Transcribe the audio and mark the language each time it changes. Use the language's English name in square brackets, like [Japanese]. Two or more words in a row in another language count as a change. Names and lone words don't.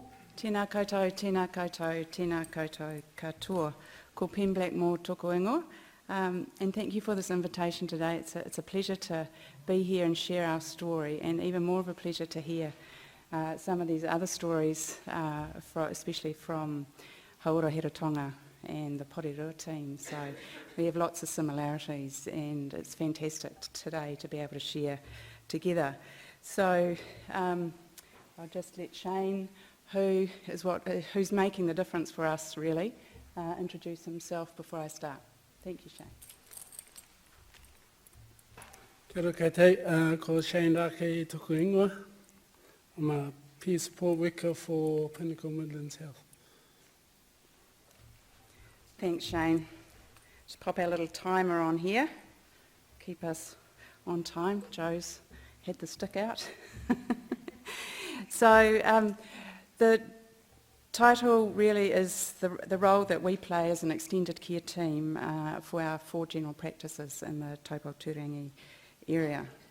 [Māori] Tēnā koutou, tēnā koutou, tēnā koutou katoa. Ko Pen Blackmore toko ingo. [English] And thank you for this invitation today. It's a pleasure to be here and share our story, and even more of a pleasure to hear some of these other stories, especially from Hauora Heratonga and the Porirua team. So we have lots of similarities, and it's fantastic today to be able to share together. So I'll just let Shane, who's making the difference for us really, introduce himself before I start. Thank you, Shane. [Māori] Kia ora koutou, ko Shane Reti toko ingoa. [English] I'm a peer support worker for Pinnacle Midlands Health. Thanks, Shane. Just pop our little timer on here. Keep us on time. Joe's had the stick out. So the title really is the role that we play as an extended care team for our 4 general practices in the Taupō-Turangi area.